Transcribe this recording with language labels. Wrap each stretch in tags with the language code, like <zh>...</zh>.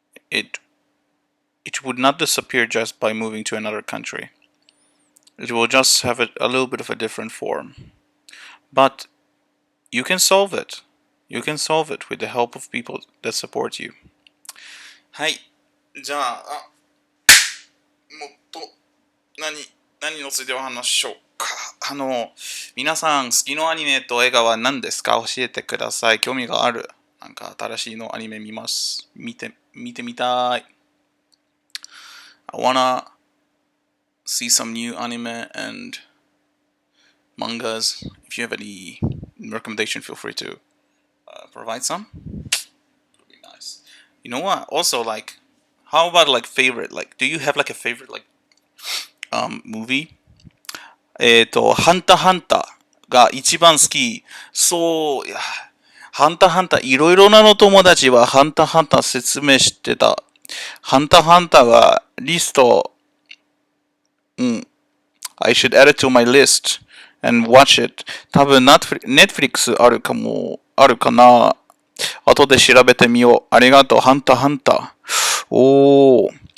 <en>It it would not disappear just by moving to another country. It will just have a little bit of a different form. But you can solve it. You can solve it with the help of people that support you.</en> <ja>はい。じゃあ、もっと何についてお話ししようか。皆さん好きなアニメと映画は何ですか？教えてください。興味がある。なんか新しいのアニメ見てみたい。</ja> <en>I wanna see some new anime and mangas. If you have any recommendation, feel free to provide some. Would be nice. You know what? Also, like, how about like favorite? Like, do you have like a favorite like movie?</en> <ja>ハンターハンターが一番好き。そう、いや、ハンターハンター、いろいろなの友達はハンターハンター説明してた。ハンターハンターはリスト、</ja> <en>I should add it to my list and watch it.</en> <ja>多分、Netflix あるかな。後で調べてみよう。ありがとう、ハンターハンター。おー。</ja>